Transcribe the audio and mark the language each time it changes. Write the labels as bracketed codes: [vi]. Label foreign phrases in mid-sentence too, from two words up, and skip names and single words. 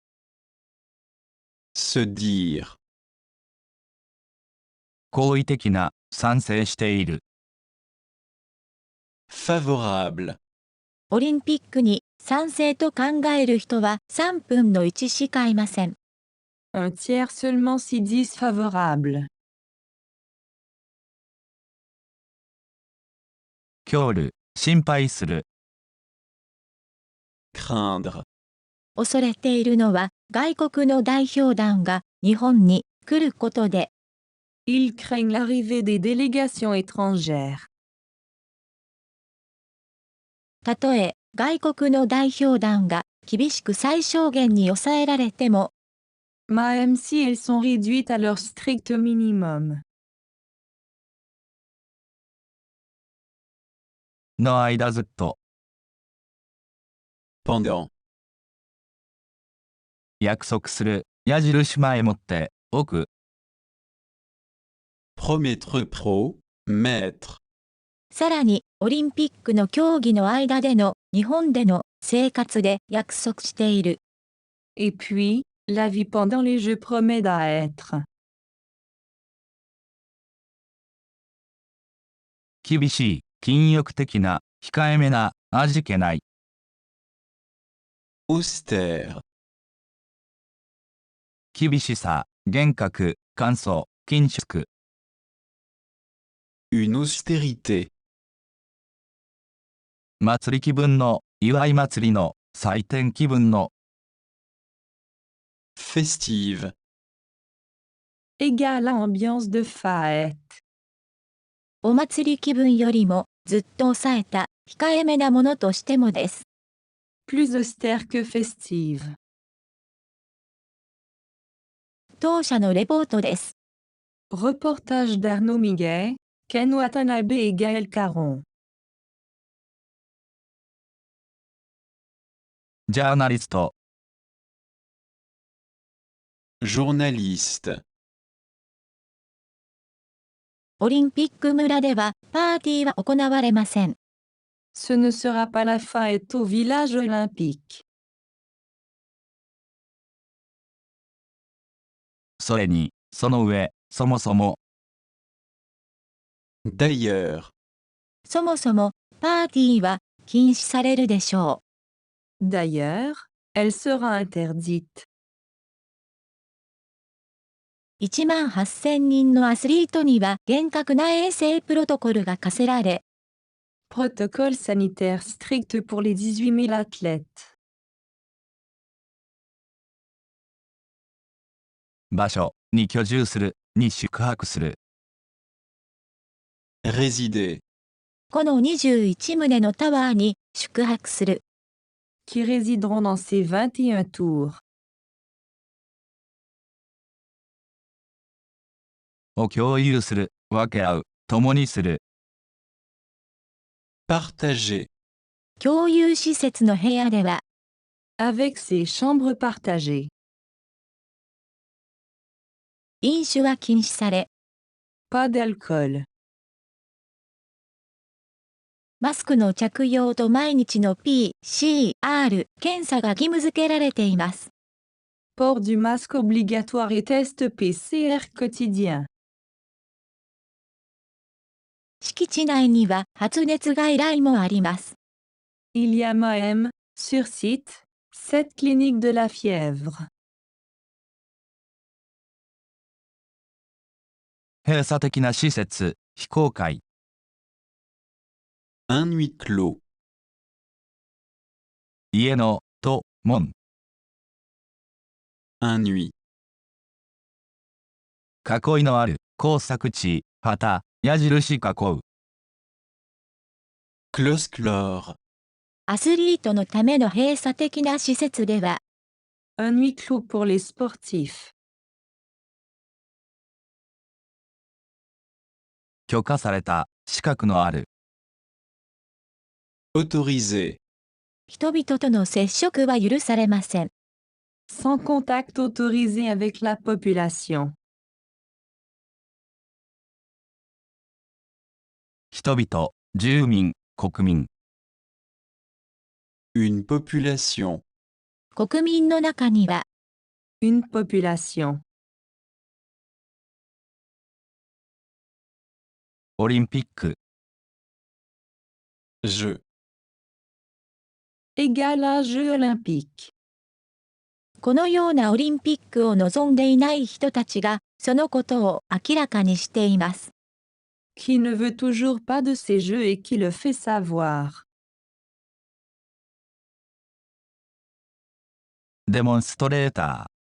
[fr] Se dire. [ja] 好意的な賛成している [fr] Favorable. [ja] オリンピックに賛成と考える人は3分の1しかいません。 [fr] Un tiers seulement s'y disent favorables. [ja] 恐る心配する [fr] Craindre. [ja] 恐れているのは外国の代表団が日本に来ることで、 [fr] Ils craignent l'arrivée des délégations étrangères. [ja] たとえ外国の代表団が厳しく最小限に抑えられても、 [fr] Même si elles sont réduites à leur strict minimum. [ja] の間ずっと [fr] Pendant. [ja] 約束する矢印前もっておく [fr] Promettre pro. Mettre. [ja] さらにオリンピックの競技の間での日本での生活で約束している。 [fr] Et puis, la vie pendant les Jeux promet d'être. [ja] 厳しい禁欲的な控えめな味気ない [fr] Austère. [ja] 厳しさ厳格乾燥緊縮 [fr] Une austérité. 祭り気分の祝い祭りの祭典気分の Festive. Égale à ambiance de fête. [ja] お祭り気分よりもずっと抑えた控えめなものとしてもです。 [fr] Plus austère que festive. [ja] 当社のレポートです。 [fr] Reportage d'Arnaud Miguet, Ken Watanabe et Gaël Caron. [ja] ジャーナリスト、 [fr] Journaliste. [ja] オリンピック村ではパーティーは行われません。 [fr] Ce ne sera pas la fête au village olympique. [ja] それに、その上、そもそも、 [fr] D'ailleurs. [ja] そもそも、パーティーは禁止されるでしょ [fr] D'ailleurs, elle sera interdite. [ja] う。1万8000人のアスリートには厳格な衛生プロトコルが課せられ、 [fr] Protocole sanitaire strict pour les 18 000 athlètes. [ja] 場所に居住する、に宿泊する。 [fr] Résider. [ja] この21棟のタワーに宿泊する。 [fr] Qui résideront dans ces 21 tours. [ja] を共有する、分け合う、共にする。 [fr] Partager. [ja] 共有施設の部屋では、 [fr] Avec ses chambres partagées. [ja] 飲酒は禁止され、 [fr] Pas d'alcool. [ja] マスクの着用と毎日の PCR 検査が義務付けられています。 [fr] Port du masque obligatoire et test PCR quotidien. [ja] 敷地内には発熱外来もあります。 [fr] Il y a même, sur site, 7 cliniques de la fièvre. [ja] 閉鎖的な施設、非公開。 [fr] Un huis clos. [ja] 家の、と、門。 [fr] Un huis. [ja] 囲いのある、工作地、旗、矢印囲う。 [fr] Close-clore. [ja] アスリートのための閉鎖的な施設では、 [fr] Un huis clos pour les sportifs. [ja] 許可された、資格のある。 [fr] Autorisé. [ja] 人々との接触は許されません。 [fr] Sans contact autorisé avec la population. [ja] 人々、住民、国民。 [fr] Une population. [ja] 国民の中には、 [fr] Une population. [ja] オリンピック、 [fr] Je. Égal à Jeux olympiques. [ja] このようなオリンピックを望んでいない人たちが、そのことを明らかにしています。 [fr] Qui ne veut toujours pas de ces jeux et qui le fait savoir. [ja] デモンストレータ